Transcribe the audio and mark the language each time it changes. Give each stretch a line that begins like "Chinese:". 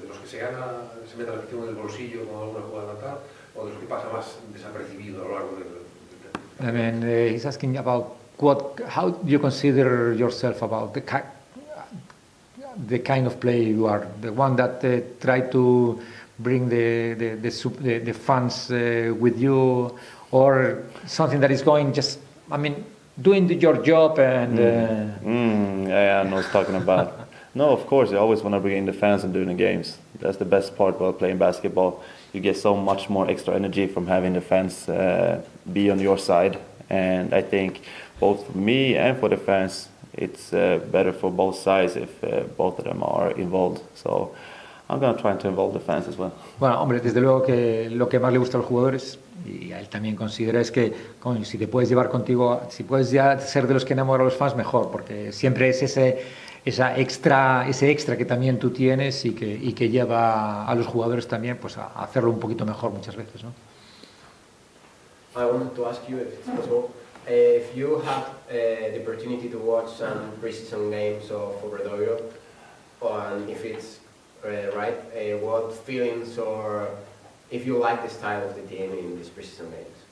Spanish: ¿De los que se meten la afición en el bolsillo con alguna jugada tal, o de los que pasa más desapercibido a lo largo del...
English: I mean, he's asking about how do you consider yourself about the kind of player you are, the one that try to bring the fans with you, or something that is going just, I mean, doing your job and... Yeah, I know what you're talking about. No, of course, you always want to bring in the fans and doing the games. That's the best part about playing basketball. You get so much more extra energy from having the fans be on your side. And I think both for me and for the fans, it's better for both sides if both of them are involved. So I'm going to try to involve the fans as well.
Spanish: Bueno, hombre, desde luego que lo que más le gusta a los jugadores, y a él también considera, es que si te puedes llevar contigo, si puedes ya ser de los que enamoran a los fans, mejor, porque siempre es ese extra que también tú tienes y que lleva a los jugadores también pues a hacerlo un poquito mejor muchas veces, ¿no?
English: I wanted to ask you, if it's possible, if you had the opportunity to watch some preseason games of Obradoiro, and if it's right, what feelings or if you like the style of the team in these preseason games?